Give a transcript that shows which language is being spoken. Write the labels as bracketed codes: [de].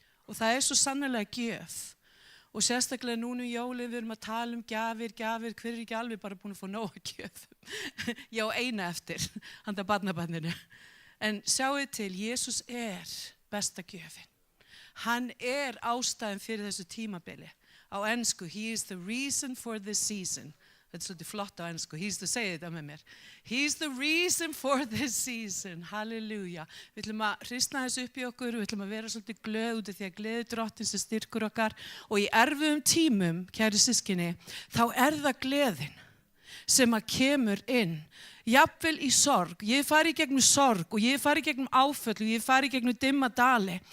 [is] Og það er svo sannarlega gjöf. Og sérstaklega núna í jólin við erum að tala gjafir, hver ekki alveg bara búin að fá nóg að gjöf. Já, eina eftir, handa barnabarninu. En sjáu til, Jesús er besta gjöfin. Hann er ástæðan fyrir þessu tímabili. Á ensku, [en] he is the reason for this season. [is] Þetta er svolítið flott á ensku, segið þetta með mér. [en] He's the reason for this season, halleluja. [is] Við ætlum að hristna þessu upp í okkur, við ætlum að vera svolítið glöð út af því að gleði Drottins sem styrkur okkar. Og í erfiðum tímum, kæri systkini, þá er það gleðin sem að kemur inn. Jafnvel í sorg, ég fari í gegnum sorg og ég fari í gegnum áföll og ég fari í gegnum dimma dali.